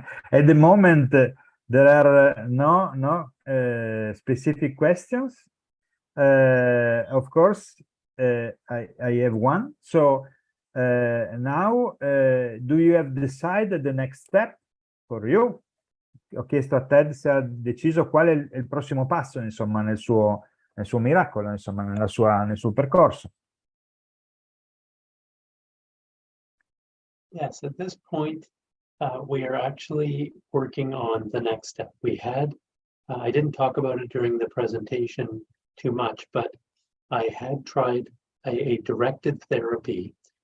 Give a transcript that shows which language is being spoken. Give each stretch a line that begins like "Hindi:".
English: At the moment, there are no specific questions. Of course, I have one. So now, do you have decided the next step for you?
Italian: Ho chiesto a Ted se ha deciso qual è il prossimo passo, insomma, nel suo miracolo, insomma, nel suo percorso.
English: Yes, at this point, we are actually working on the next step. I didn't talk about it during the presentation too much, but I had tried a directed therapy.